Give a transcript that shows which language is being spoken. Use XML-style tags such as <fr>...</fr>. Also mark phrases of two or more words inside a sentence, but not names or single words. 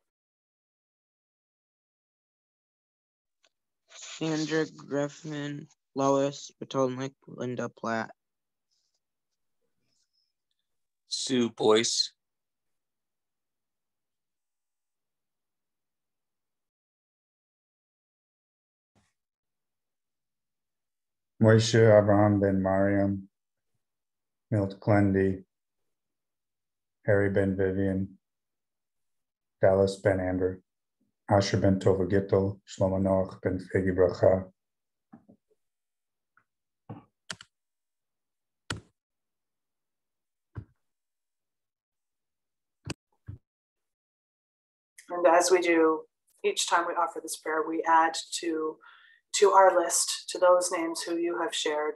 <en>Sandra Griffin, Lois Patolnik, Linda Platt. Sue Boyce. Moshe Abraham ben Mariam, Milt Clendy, Harry ben Vivian, Dallas ben Amber, Asher ben Tova Gittel, Shlomo Noach ben Fegi Bracha. And as we do each time we offer this prayer, we add to our list, to those names who you have shared.</en>